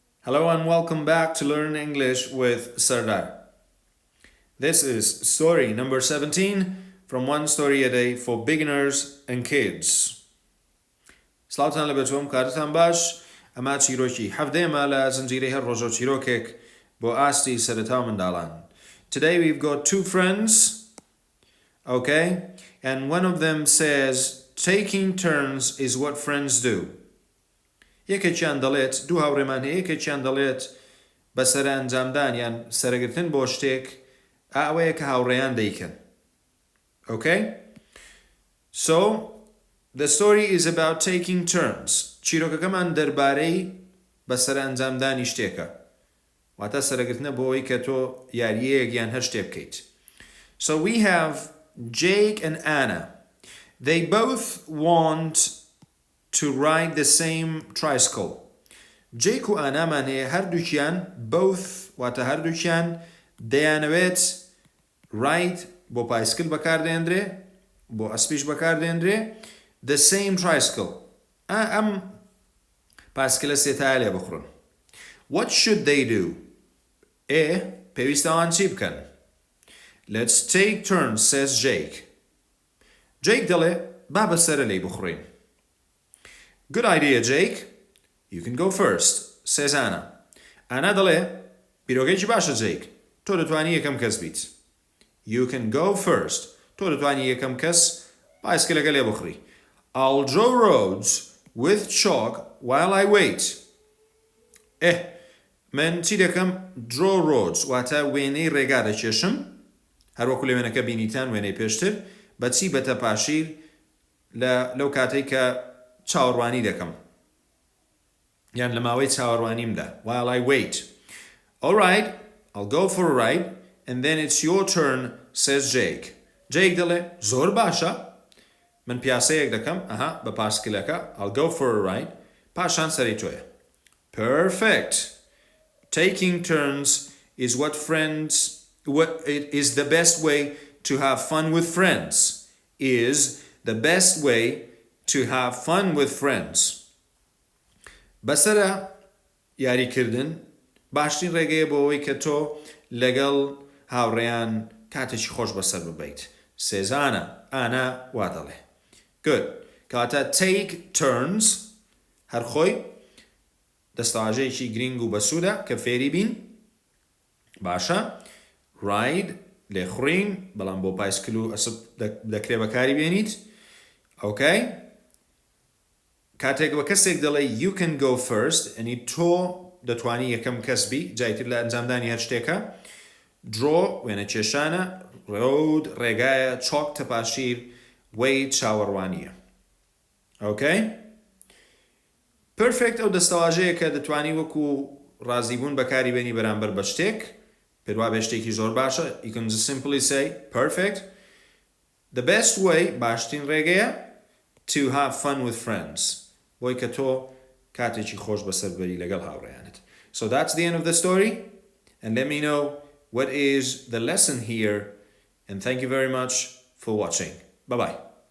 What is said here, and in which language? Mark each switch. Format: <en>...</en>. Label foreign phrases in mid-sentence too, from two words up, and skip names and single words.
<en>Hello and welcome back to Learn English with Sardar. This is story number 17 from One Story a Day for Beginners and Kids.</en> <ckb>سلاوتان لبتوم كارتان باش اما چیرۆکی هەفتەیەمە لە زنجیرەی هەر ڕۆژە و چیرۆکێک بۆ ئاستی سەرەتا منداڵان.</ckb> <en>Today we've got two friends, okay? And one of them says, taking turns is what friends do.</en> <ckb>یەکێکیان دەڵێت دوو هاوڕێمان هەیە یەکێکیان دەڵێت بە سەرانجامدان یان سەرەگرتن بۆ شتێک ئەوەیە کە هاوڕێیان دەیکەن.</ckb> <en>Okay? So, the story is about taking turns.</en> <ckb>چیرۆکەکەمان دەربارەی بە سەرانجامدانی شتێکە. واتە سەرەگرتنە بۆ ئەوەی کە تۆ یاریەیەک یان هەر شتێ بکەیت.</ckb> <en>So we have Jake and Anna. They both want to ride the same tricycle.</en> <ckb>Jake و ئانامان هەیە هەردووکیان both واتە هەردووکیان دەیانەوێت ride بۆ پایسکل بەکاردێنرێ بۆ ئەسپیش بەکاردێنرێ</ckb> <en>the same tricycle.</en> <ckb>ئەم پایسکلە سێتایە لێ بخڕن.</ckb> <en>What should they do?</en> <ckb>پێویستە ئەوان چی بکەن؟</ckb> <en>Let's take turns, says Jake.</en> <ckb>Jake دەڵێ با بەسەرە لێی بخڕین.</ckb> <en>Good idea, Jake. You can go first, says Anna.</en> <ckb>Anna دەڵێ بیرۆکەیەکی باشە Jake. تۆ دەتوانی یەکەم کەس بیت.</ckb> <en>You can go first.</en> <ckb>تۆ دەتوانی یەکەم کەس پایسکلەکە لێ بخڕی.</ckb> <en>I'll draw roads with chalk while I wait.</en> <ckb>من چی دەکەم؟</ckb> <en>Draw roads</en> <ckb>واتە وێنەی ڕێگا دەکێشم هەروەکو لە وێنەکە بینیتان وێنەی پێشتر بەچی بەتە پاشیر لەو کاتەی کە چاوەڕوانی دەکەم یان لە ماوەی چاوەڕوانیمدا</ckb> <en>while I wait. Alright, I'll go for a ride and then it's your turn, says Jake.</en> <ckb>Jake دەڵێ زۆر باشە من پیاسەیەک دەکەم بە پاسکلەکە</ckb> <en>I'll go for a ride</en> <ckb>پاشان سەری تۆیە.</ckb> <en>Perfect. Taking turns is is the best way to have fun with friends. Is the best way to have fun with friends.</en> <ckb>بەسەرە یاریکردن باشترین ڕێگەیە بۆ ئەوەی کە تۆ لەگەڵ هاوڕێیان کاتێکی خۆش بەسەر ببەیت. سێزانە ئانا وا دەڵێ. Good. کاتە</ckb> <en>take turns</en> <ckb>هەر خۆی دەستەواژەیەکی گرنگ و بەسوودە کە فێری بین. باشە. Ride لێخڕین بەڵام بۆ پایسکل و ئەسپ دەکرێ بەکاری بێنیت. Okay? کاتێک بە کەسێک دەڵێ</ckb> <en>you can go first</en> <ckb>ئەنی تۆ دەتوانی یەکەم کەس بی جایتر لە ئەنجامدانی هەر شتێکە. Draw وێنە کێشانە road ڕێگایە chalk تەپاشیر way چاوەڕوانیە.</ckb> <en>Okay?</en> <ckb>Perfect ئەو دەستەواژەیە کە دەتوانی وەکو ڕازیبوون بەکاری بێنی بەرامبەر بە شتێک پێدوا بێ شتێکی زۆر باشە.</ckb> <en>You can just simply say perfect. The best way</en> <ckb>باشترین ڕێگەیە</ckb> <en>to have fun with friends.</en> <ckb>بۆی کە تۆ کاتێکی خۆش بەسەر بەری لەگەڵ هاوڕێیانت.</ckb> <en>So that's the end of the story and let me know what is the lesson here and thank you very much for watching. Bye bye.</en>